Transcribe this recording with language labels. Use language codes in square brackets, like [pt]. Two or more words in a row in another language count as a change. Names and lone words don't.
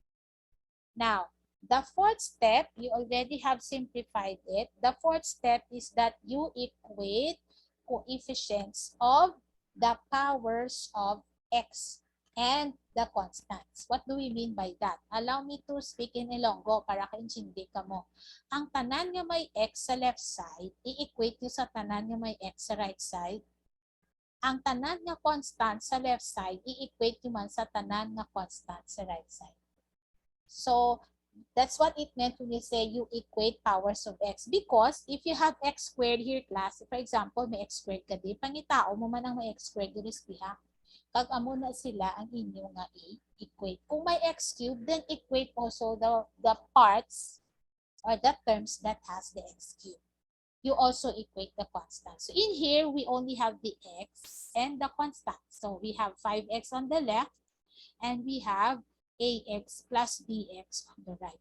[en] Now, the fourth step, you already have simplified it. The fourth step is that you equate coefficients of the powers of x and the constants. What do we mean by that? Allow me to speak in Ilonggo [hil] para ka-intindi ka mo. Ang tanan nga may x sa left side, i-equate nyo sa tanan nga may x sa right side. Ang tanan nga constant sa left side, i-equate nyo man sa tanan nga constant sa right side. [en] So, that's what it meant when we say you equate powers of x. Because if you have x squared here, class, for example, [hil] may [en] x squared [hil] ka di, pangitao mo man ang may [en] x squared [hil] diri sa kag amo na sila ang inyo nga i-equate. [en] Kung may x cubed, then equate also the parts or the terms that has the x cubed. You also equate the constants. So in here, we only have the x and the constant. So we have 5x on the left, and we have ax plus bx on the right.